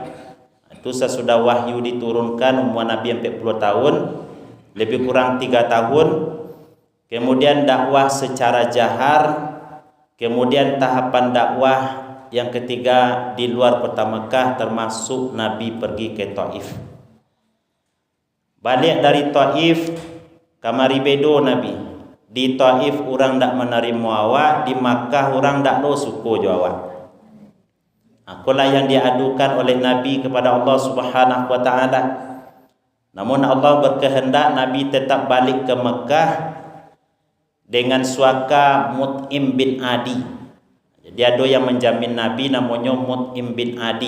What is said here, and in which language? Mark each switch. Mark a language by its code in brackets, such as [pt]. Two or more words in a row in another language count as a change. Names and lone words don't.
[id] Itu sesudah wahyu diturunkan, umur Nabi 40 tahun, lebih kurang 3 tahun. Kemudian dakwah secara jahar. Kemudian tahapan dakwah yang ketiga di luar kota Mekah, termasuk Nabi pergi ke Taif. Balik dari Taif, [min] kamari bedo Nabi. Di Taif orang tak menerima awak, di Makkah orang tak lo suku jo awak. [id] Akulah yang diadukan oleh Nabi kepada Allah [ar] سبحانه وتعالى. [id] Namun Allah berkehendak Nabi tetap balik ke Mekah dengan suaka Mut'im bin Adi. Jadi ada yang menjamin Nabi namanya Mut'im bin Adi.